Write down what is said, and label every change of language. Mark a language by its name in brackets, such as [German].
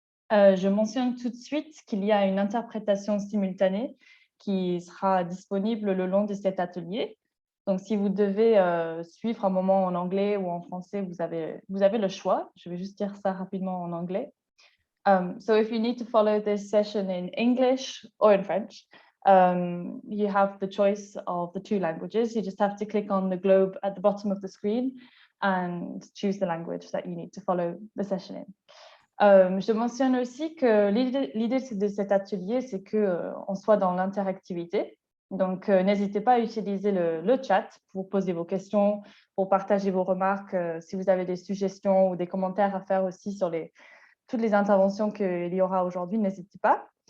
[French] Je mentionne tout de suite qu'il y a une interprétation simultanée qui sera disponible le long de cet atelier. Donc, si vous devez suivre un moment en anglais ou en français, vous avez le choix. Je vais juste dire ça rapidement en anglais. [English] So if you need to follow this session in English or in French, you have the choice of the two languages. You just have to click on the globe at the bottom of the screen and choose the language that you need to follow the session in. [French] Je mentionne aussi que l'idée de cet atelier, c'est qu'on soit dans l'interactivité. Donc, n'hésitez pas à utiliser le chat pour poser vos questions, pour partager vos remarques. Si vous avez des suggestions ou des commentaires à faire aussi sur toutes les interventions qu'il y aura aujourd'hui, n'hésitez pas.